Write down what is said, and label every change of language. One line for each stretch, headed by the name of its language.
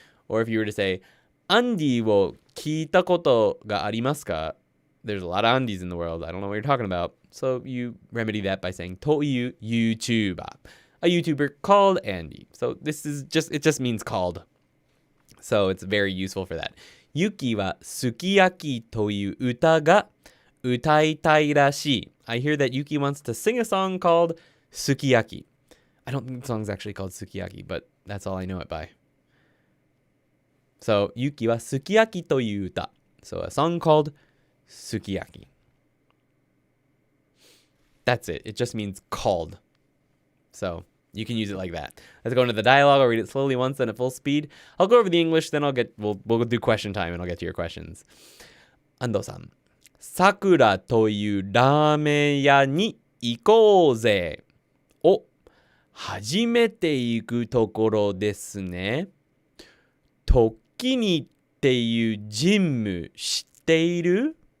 English: Or if you were to say, Andy
Japanese: を聞いたことがありますか?
English: There's a lot of Andys in the world. I don't know what you're talking about. So you remedy that by saying という YouTuber. A YouTuber called Andy. So it just means called. So it's very useful for that.
Japanese: Yuki はすき焼きという歌が歌いたいらしい.
English: I hear that Yuki wants to sing a song called Sukiyaki. I don't think the song's actually called Sukiyaki, but that's all I know it by.
Japanese: So, Yuki はすき焼きという歌.
English: So, a song called Sukiyaki. That's it. It just means called. So, you can use it like that. Let's go into the dialogue. I'll read it slowly once, then at full speed. I'll go over the English, then we'll do question time, and I'll get to your questions. Ando-san.
Japanese: さくらというラーメン屋に行こうぜ。お、初めて行くところですね。トキニっていうジム知っている？